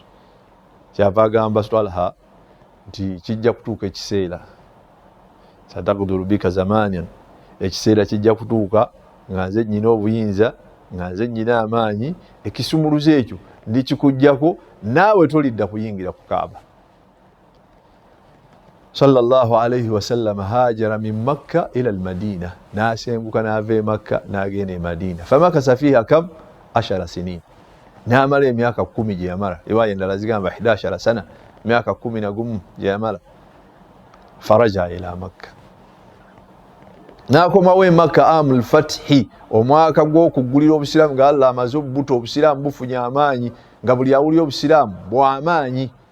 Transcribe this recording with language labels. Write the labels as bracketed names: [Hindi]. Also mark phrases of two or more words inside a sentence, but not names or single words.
[Ganda] Kyava agamba Talha nti kijja kutuuka ekiseera, [Arabic] ستقدر بك زمانا, [Ganda] ekiseera kijja kutuuka nga nze nnyina obuyinza, nga nze nnyina amaanyi, ekisumuluzo ekyo ndikikujjako naawe tolidda kuyingira ku Kaaba. [Arabic] صلى الله عليه وسلم هاجر من مكة إلى المدينة, [Ganda] nasenguka n'ava e Makka n'agenda e Madina. [Arabic] فمكث فيها كم 10 سنين, [Ganda] n'amala emyaka 10 gye yamala. Riwaya endala zigamba 11 sana, myaka 11 gye yamala. [Arabic] فرجع إلى مكة, [Ganda] n'akomawo e Makka [Arabic] عام الفتح, [Ganda] omwaka gw'okuggulira obusiraamu nga Allah amaze obubuto obusiraamu bufunye amaanyi, nga buli awulira obusiraamu bw'amaanyi.